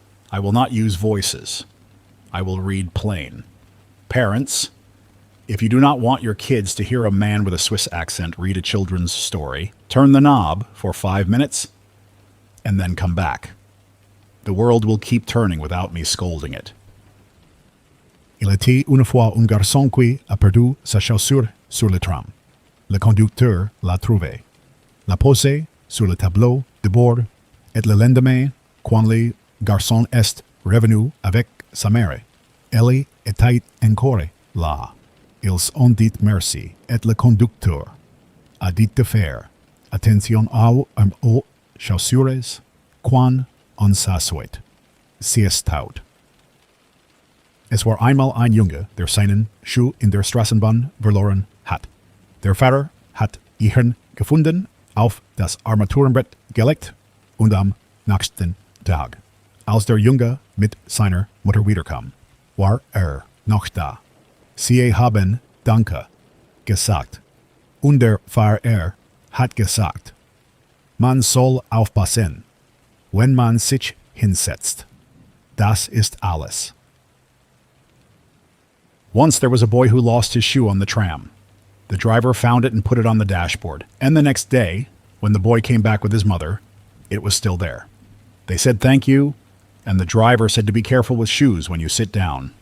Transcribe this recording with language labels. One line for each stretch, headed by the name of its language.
English: I will not use voices. I will read plain. Parents, if you do not want your kids to hear a man with a Swiss accent read a children's story, turn the knob for 5 minutes and then come back. The world will keep turning without me scolding it.
French: Il était une fois un garçon qui a perdu sa chaussure sur le tram. Le conducteur l'a trouvée, l'a posée sur le tableau de bord, et le lendemain, quand le garçon est revenu avec sa mère, elle était encore là. Ils ont dit merci, et le conducteur a dit de faire attention aux chaussures quand on s'assoit.
German: Sie ist taut. Es war einmal ein Junge, der seinen Schuh in der Straßenbahn verloren hat. Der Fahrer hat ihn gefunden, auf das Armaturenbrett gelegt und am nächsten Tag, als der Junge mit seiner Mutter wiederkam, war noch da. Sie haben Danke gesagt. Und der Fahrer hat gesagt, man soll aufpassen, wenn man sich hinsetzt. Das ist alles.
English: Once there was a boy who lost his shoe on the tram. The driver found it and put it on the dashboard. And the next day, when the boy came back with his mother, it was still there. They said thank you, and the driver said to be careful with shoes when you sit down.